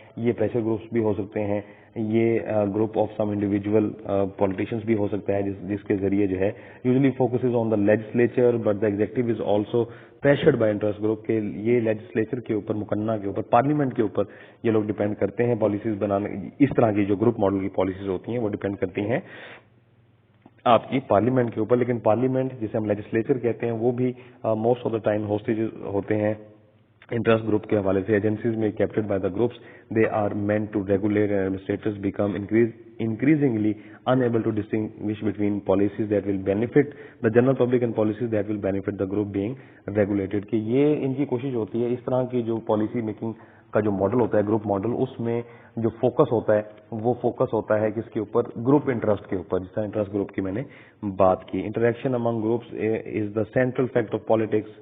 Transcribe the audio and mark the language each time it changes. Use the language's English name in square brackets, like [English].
[Urdu] یہ pressure groups بھی ہو سکتے ہیں, یہ group of some individual politicians بھی ہو سکتا ہے, جس کے ذریعے جو ہے [English] usually focuses on the legislature, but the executive is also pressured by interest group, [Urdu] کے یہ لیجسلیچر کے اوپر, مقننہ کے اوپر, پارلیمنٹ کے اوپر یہ لوگ ڈیپینڈ کرتے ہیں پالیسیز بنانے. اس طرح کی جو گروپ ماڈل کی پالیسیز ہوتی ہیں وہ ڈیپینڈ کرتی ہیں آپ کی پارلیمنٹ کے اوپر. لیکن پارلیمنٹ جسے ہم لیجسلیچر کہتے ہیں وہ بھی most of the time hostage ہوتے ہیں انٹرسٹ گروپ کے حوالے سے. [English] Agencies میں captured by the groups, they are meant to regulate, and administrators become increasingly unable to distinguish between policies that will benefit the general public and policies that will benefit the group being regulated. [Urdu] کہ یہ ان کی کوشش ہوتی ہے اس طرح کی جو policy making کا جو ماڈل ہوتا ہے گروپ ماڈل, اس میں جو فوکس ہوتا ہے وہ فوکس ہوتا ہے کس کے اوپر, گروپ انٹرسٹ کے اوپر, جس طرح انٹرسٹ گروپ کی میں نے بات کی. [English] Interaction among groups is the central fact of politics.